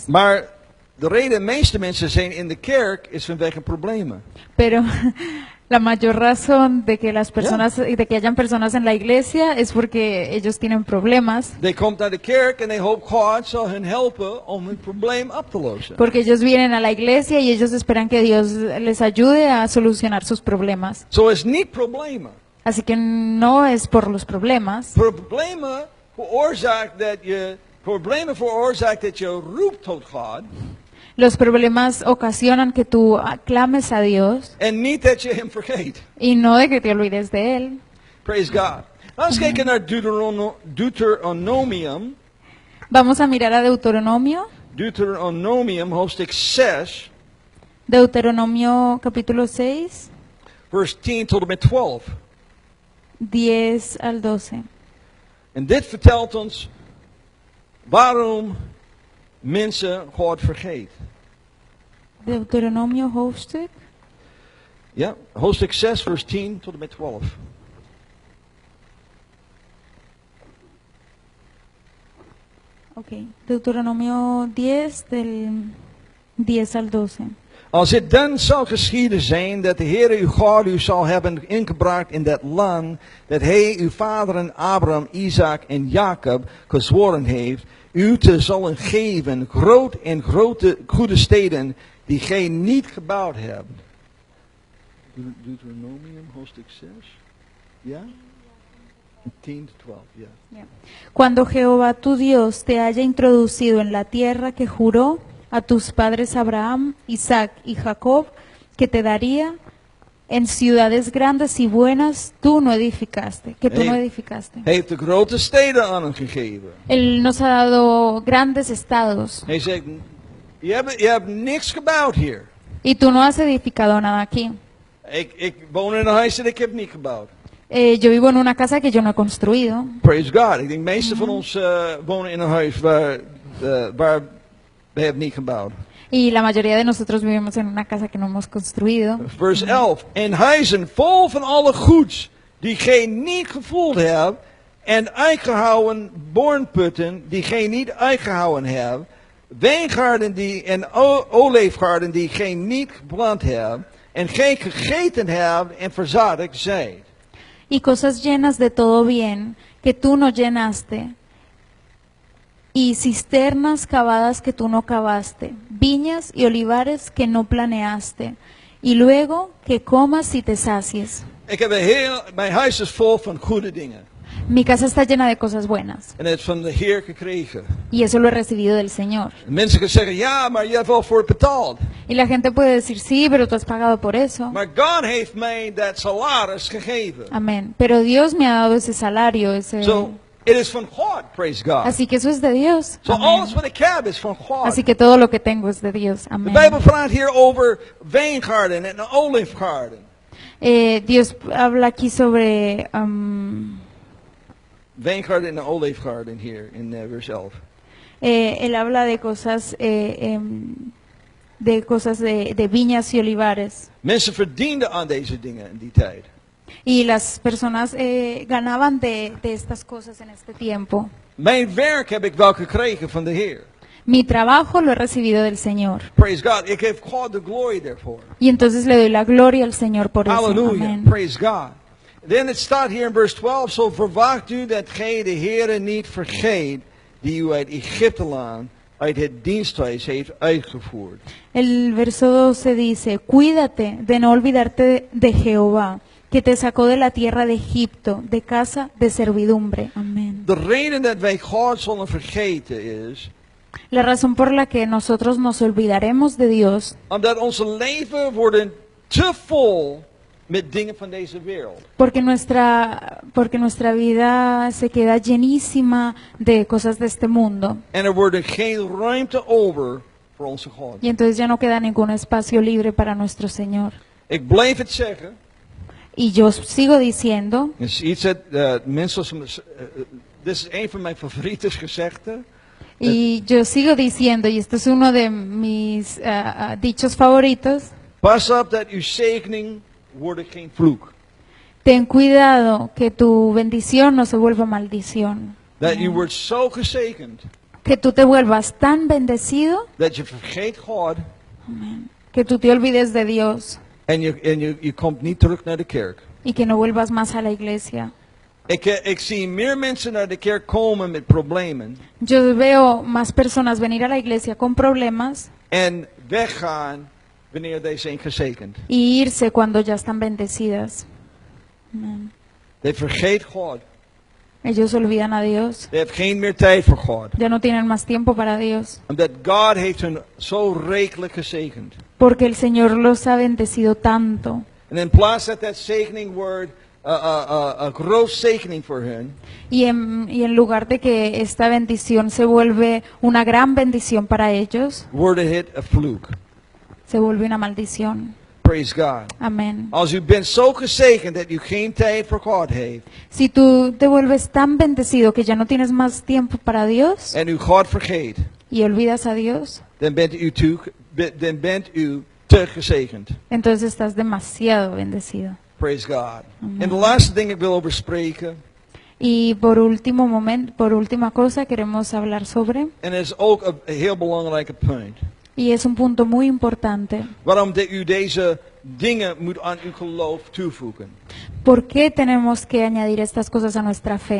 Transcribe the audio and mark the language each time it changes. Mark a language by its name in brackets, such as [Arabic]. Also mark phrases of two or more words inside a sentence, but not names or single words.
[Dutch] Maar de reden de meeste mensen zijn in de kerk is vanwege problemen. [Spanish] pero la mayor razón de que de que hayan personas en la iglesia es porque ellos tienen problemas, [Dutch] They komt naar de kerk en they hoop God zal hun helpen om hun probleem op te lossen. [Spanish] porque ellos vienen a la iglesia y ellos esperan que Dios les ayude a solucionar sus problemas. [Dutch] Zo is niet problemen. [Spanish] Así que no es por los problemas. [Dutch] Problemen veroorzaakt dat je roept tot God. [Spanish] Los problemas ocasionan que tú clames a Dios [Dutch] En niet dat je hem vergeet. [Spanish] y no de que te olvides de Él. [English] Praise God. [Dutch] Laten we kijken naar Deuteronomium. [Spanish] Vamos a mirar a Deuteronomio. [Dutch] Deuteronomium, hoofdstuk 6, [Spanish] Deuteronomio capítulo 6, [Dutch] vers 10 tot en met 12. [Spanish] 10 al 12. [Dutch] En dit vertelt ons waarom mensen God vergeet. Deuteronomio hoofdstuk. Ja, hoofdstuk 6, vers 10 tot en met 12. [English] Okay. [Spanish] Deuteronomio 10 del 10 al 12. [Dutch] Als het dan zal geschieden zijn dat de Heer uw God u zal hebben ingebracht in dat land dat hij uw vaderen Abraham, Isaac en Jacob gezworen heeft, u te zullen geven grote goede steden die gij niet gebouwd hebt. Deuteronomium hoofdstuk 6. Ja? 10 tot 12, ja. [Spanish] Cuando Jehová tu Dios te haya introducido en la tierra que juró a tus padres Abraham, Isaac y Jacob, que te daría en ciudades grandes y buenas, tú no edificaste, que tú no edificaste. [Dutch] Hij heeft de grote steden aan hem gegeven. [Spanish] Él nos ha dado grandes estados [Dutch] Hij zegt, je hebt niks gebouwd hier. [Spanish] y tú no has edificado nada aquí. [Dutch] Ik woon in een huis dat ik heb niet gebouwd. [Spanish] Yo vivo en una casa que yo no he construido. [English] Praise God. [Dutch] Ik denk de meeste van ons wonen in een huis waar we hebben niet gebouwd. [Spanish] Y la mayoría de nosotros vivimos en una casa que no hemos construido. [Dutch] Vers 11. En huizen vol van alle goeds die gij niet gevoeld hebt. En uitgehouden bornputten die gij niet uitgehouden hebt. Wijngaarden en olijfgaarden die gij niet geplant hebt. En gij gegeten hebt en verzadigd zijt. [Spanish] Y cosas llenas de todo bien que tú no llenaste, y cisternas cavadas que tú no cavaste, viñas y olivares que no planeaste, y luego que comas y te sacies. [Dutch] Mijn huis is vol van goede dingen. [Spanish] Mi casa está llena de cosas buenas, [Dutch] En het is van de Heer gekregen. [Spanish] y eso lo he recibido del Señor. [Dutch] Mensen kunnen zeggen, ja, maar je hebt wel voor het betaald. [Spanish] Y la gente puede decir, sí, pero tú has pagado por eso. [Dutch] Maar God heeft mij dat salaris gegeven. [Spanish] Amén. Pero Dios me ha dado ese salario, ese... [English] So, it is [Dutch] van God, [English] praise God. [Spanish] Así que eso es de Dios. [English] So, [Spanish] Amén. [Dutch] alles wat ik heb is van God. [Spanish] Así que todo lo que tengo es de Dios. [Dutch] De [Spanish] Amén. [Dutch] Bijbel praat hier over wijngaarden en olijfgaarden. [Spanish] Dios habla aquí sobre [Dutch] Wijngaarden en olijfgaarden hier in vers 11. [Spanish] él habla de cosas de viñas y olivares. [Dutch] Mensen verdienden aan deze dingen in die tijd. [Spanish] Y las personas ganaban de estas cosas en este tiempo. [Dutch] Mijn werk heb ik wel gekregen van de Heer. [Spanish] Mi trabajo lo he recibido del Señor. [English] Praise God. [Dutch] Ik geef God de glory daarvoor. [Spanish] Y entonces le doy la gloria al Señor por eso. [English] Hallelujah. [Spanish] Amén. [English] Praise God. [Dutch] Then het staat hier in vers 12. Zo verwacht u dat gij de Heere niet vergeet. Die u uit Egypteland, uit het diensthuis heeft uitgevoerd. [Spanish] El verso 12 dice, cuídate de no olvidarte de Jehová, que te sacó de la tierra de Egipto, de casa de servidumbre. Amén. [Dutch] De reden dat wij God zullen vergeten is, [Spanish] La razón por la que nosotros nos olvidaremos de Dios, [Dutch] omdat onze leven worden te vol met dingen van deze wereld. [Spanish] porque nuestra vida se queda llenísima de cosas de este mundo. [Dutch] En wordt geen ruimte over voor onze God. [Spanish] Y entonces ya no queda ningún espacio libre para nuestro Señor. [Dutch] Ik blijf het zeggen. [Spanish] Y yo sigo diciendo, [Dutch] Het is iets dat mensen, dit is een van mijn favoriete gezegden. [Spanish] y yo sigo diciendo, y esto es uno de mis dichos favoritos, [Dutch] Pas op dat uw zegening wordt geen vloek. [Spanish] ten cuidado que tu bendición no se vuelva maldición. [Dutch] Dat u wordt zo gezegend [Spanish] Que tú te vuelvas tan bendecido [Dutch] dat je vergeet God [Spanish] que tú te olvides de Dios [Dutch] en je komt niet terug naar de kerk. [Spanish] y que no vuelvas más a la iglesia. [Dutch] Ik zie meer mensen naar de kerk komen met problemen [Spanish] Yo veo más personas venir a la iglesia con problemas [Dutch] en weggaan wanneer zij zijn gezegend. [Spanish] y irse cuando ya están bendecidas. Amén. [Dutch] They vergeet God. [Spanish] Ellos olvidan a Dios. [English] They have [Dutch] geen meer tijd voor God. [Spanish] Ya no tienen más tiempo para Dios. [Dutch] Omdat God heeft hun zo rijkelijk gezegend. [Spanish] Porque el Señor los ha bendecido tanto. [Dutch] En in plaats dat zegening wordt een groot zegening voor hen, [Spanish] Y en lugar de que esta bendición se vuelve una gran bendición para ellos, [Dutch] wordt het een vloek. [Spanish] se vuelve una maldición. [English] Praise God. [Spanish] Amén. [Dutch] Als u bent zo gezegend dat u geen tijd voor God heeft [Spanish] Si tú te vuelves tan bendecido que ya no tienes más tiempo para Dios [Dutch] en u God vergeet, [Spanish] y olvidas a Dios, [Dutch] dan bent u te gezegend. [Spanish] entonces estás demasiado bendecido. [English] Praise God. Amen. [Dutch] En de laatste ding ik wil over spreken, [Spanish] Y por última cosa queremos hablar sobre, [Dutch] en het is ook een heel belangrijke punt, [Spanish] y es un punto muy importante. [Dutch] waarom u deze dingen moet aan uw geloof toevoegen. [Spanish] ¿Por qué tenemos que añadir estas cosas a nuestra fe?